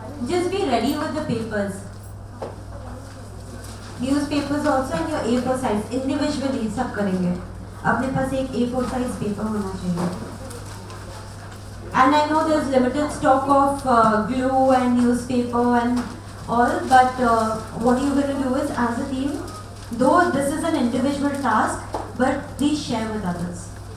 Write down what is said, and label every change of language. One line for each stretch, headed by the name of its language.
English: Just be ready with the papers. Newspapers also in your A4 size.
Hindi: Individually सब करेंगे. अपने पास एक A4 size paper होना चाहिए.
English: And I know there's limited stock of glue and newspaper and all, but what you're going to do is, as a team, though this is an individual task, but please share with others.